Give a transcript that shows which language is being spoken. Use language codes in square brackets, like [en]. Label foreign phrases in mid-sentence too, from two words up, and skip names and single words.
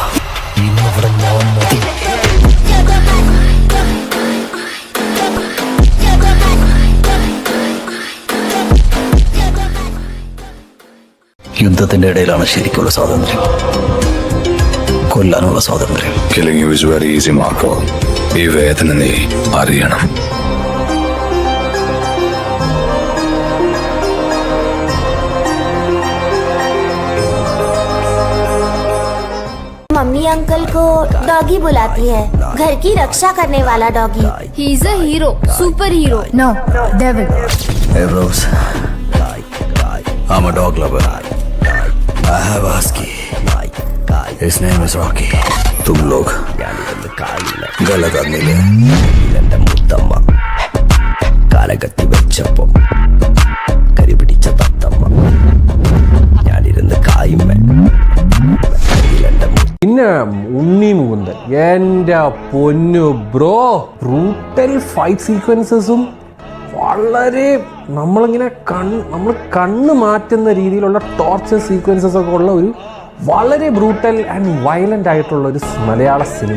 [ml] ഇന്നിവിടെ ഞാൻ മതി. യുദ്ധത്തിന്റെ ഇടയിലാണ് ശരിക്കുള്ള സ്വാതന്ത്ര്യം, കൊല്ലാനുള്ള സ്വാതന്ത്ര്യം. [en] Killing you is very easy, Marco. [ml] ഈ വേദന നീ അറിയണം. [hi] मम्मी अंकल को डॉगी बुलाती है, घर की रक्षा करने वाला डॉगी. [en] He is a hero, super hero. No, devil. Hey Rose, I'm a dog lover. I have a husky. His name is Rocky. [hi] तुम लोग गलत आदमी ले. [ml] മുത്തമ്മ കാലകത്തി വെച്ചപ്പം കരി പിടിച്ച തത്തമ്മ ഞാനിരുന്ന് കായുമ്മ. പിന്നെ ഉണ്ണി മുകുന്ദൻ, എൻ്റെ പൊന്നു ബ്രോ, [en] brutal fight sequencesum [ml] വളരെ നമ്മൾ കണ്ണ് മാറ്റുന്ന രീതിയിലുള്ള [en] torture sequences [ml] ഒക്കെ ഉള്ള ഒരു വളരെ [en] brutal and violent [ml] ആയിട്ടുള്ള ഒരു മലയാള സിനിമ.